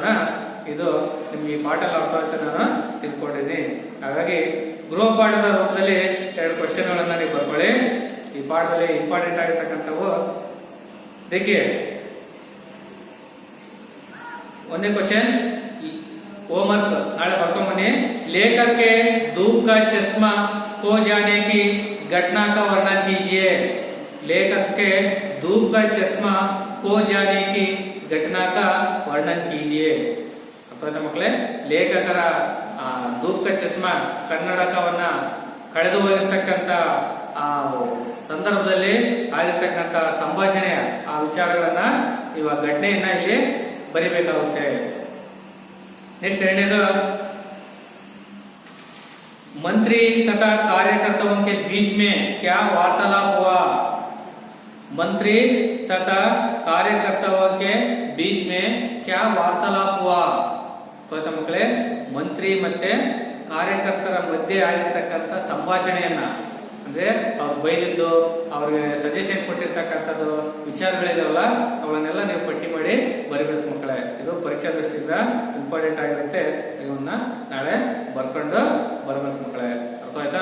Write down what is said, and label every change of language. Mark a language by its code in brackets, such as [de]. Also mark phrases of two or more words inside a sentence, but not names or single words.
[kn] ಇದು ನಿಮ್ಗೆ ಈ ಪಾಠ ಅರ್ಥವಾಗುತ್ತೆ ನಾನು ತಿಳ್ಕೊಂಡಿದ್ದೀನಿ। ಹಾಗಾಗಿ ಗೃಹ ಪಾಠದ ರೂಪದಲ್ಲಿ 2 ಕ್ವಶನ್ಗಳನ್ನ ನೀವು ಬರ್ಕೊಳ್ಳಿ। ಈ ಪಾಠದಲ್ಲಿ ಇಂಪಾರ್ಟೆಂಟ್ ಆಗಿರ್ತಕ್ಕಂಥವು देखिए, ಒಂದನೇ ಕ್ವಶನ್ होमवर्क नाಳೆ ಬರ್ಕೊಂಬನ್ನಿ। [hi] लेखक के धूप का चश्मा खो जाने की घटना का वर्णन कीजिए। लेखक के धूप का चश्मा खो जाने की घटना का वर्णन कीजिए। [kn] ಅರ್ಥಾಯ್ತಾ ಮಕ್ಕಳೇ? ಲೇಖಕರ [hi] धूप का चश्मा [kn] ಕನ್ನಡಕವನ್ನ ಕಳೆದು ಹೋಗಿರ್ತಕ್ಕಂಥ ಆ ಸಂದರ್ಭದಲ್ಲಿ ಆಗಿರ್ತಕ್ಕಂಥ ಸಂಭಾಷಣೆಯ ಆ ವಿಚಾರಗಳನ್ನ ಇವಾಗ ಘಟನೆಯನ್ನ ಇಲ್ಲಿ ಬರಿಬೇಕಾಗುತ್ತೆ। नेक्स्ट ಎರಡನೇದು, [hi] मंत्री तथा कार्यकर्ताओं के बीच में क्या वार्तालाप हुआ। मंत्री तथा कार्यकर्ताओं के बीच में क्या वार्तालाप हुआ। तो मंत्री [kn] ಮತ್ತೆ ಕಾರ್ಯಕರ್ತರ ಮಧ್ಯೆ ಆಗಿರತಕ್ಕಂತ ಸಂಭಾಷಣೆಯನ್ನ ಅಂದ್ರೆ ಅವ್ರು ಬೈದಿದ್ದು, ಅವ್ರಿಗೆ ಸಜೆಷನ್ ಕೊಟ್ಟಿರ್ತಕ್ಕಂಥದ್ದು ವಿಚಾರಗಳಿದಾವಲ್ಲ, ಅವನ್ನೆಲ್ಲ ನೀವು ಪಟ್ಟಿ ಮಾಡಿ ಬರಿಬೇಕು ಮಕ್ಕಳೇ. ಇದು ಪರೀಕ್ಷಾ ದೃಷ್ಟಿಯಿಂದ ಇಂಪಾರ್ಟೆಂಟ್ ಆಗಿರುತ್ತೆ. ಇವನ್ನ ನಾಳೆ ಬರ್ಕೊಂಡು ಬರ್ಬೇಕು ಮಕ್ಕಳೇ. ಅರ್ಥ ಆಯ್ತಾ?